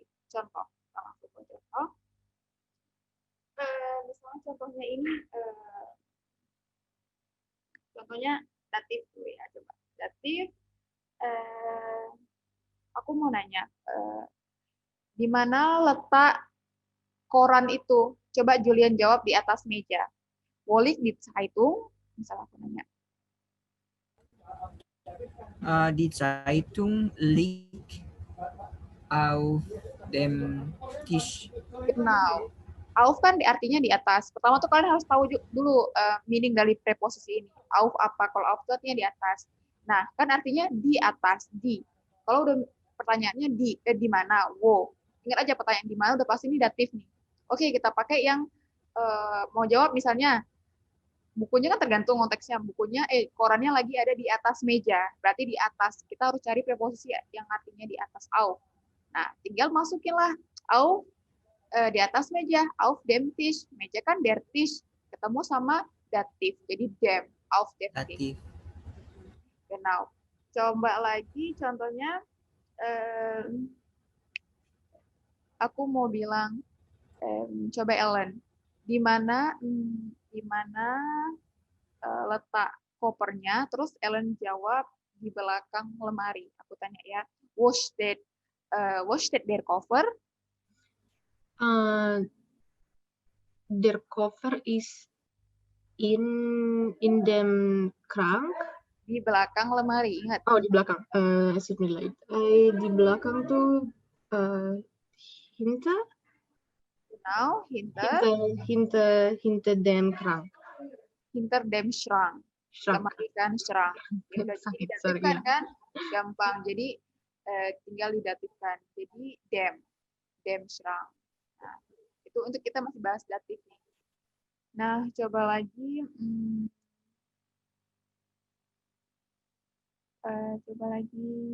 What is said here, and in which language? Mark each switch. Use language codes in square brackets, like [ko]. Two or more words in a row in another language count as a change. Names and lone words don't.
[id] Contoh, langsung ke contoh. Misalnya contohnya ini contohnya datif dulu ya, coba datif. Aku mau nanya, di mana letak koran itu? Coba Julian jawab, di atas meja. [de] Wo liegt die Zeitung? [id] Misalnya aku nanya. [de] Die Zeitung liegt auf dem Tisch. [id] Genau. Auf kan artinya di atas. Pertama tuh kalian harus tahu dulu meaning dari preposisi ini. Auf apa? Kalau auf itu artinya di atas. Nah, kan artinya di atas, di. Kalau udah pertanyaannya di mana? Wo. Ingat aja pertanyaan di mana udah pasti ini datif nih. Oke, kita pakai yang mau jawab misalnya bukunya kan tergantung konteksnya. Bukunya korannya lagi ada di atas meja. Berarti di atas. Kita harus cari preposisi yang artinya di atas auf. Nah, tinggal masukinlah auf di atas meja, [de] auf dem Tisch. [id] Meja kan [de] der Tisch, [id] ketemu sama datif, jadi dem, [de] auf dem Tisch. [id] Datif. Genau. Coba lagi contohnya, aku mau bilang, coba Ellen, di mana letak kopernya, terus Ellen jawab di belakang lemari. Aku tanya ya, [de] wo steht der Koffer? Der Koffer ist in dem Krank. [id] Di belakang lemari, ingat. Oh, di belakang. Di belakang tuh hinter. [de] Genau, Hinter dem Krank. Hinter dem Schrank. [id] Lemari kan Schrank. Ya udah jadi datifkan kan? Gampang. Jadi tinggal didatifkan. Jadi [de] dem Schrank. [id] Nah, itu untuk kita masih bahas datif nih. Nah, coba lagi. Coba lagi.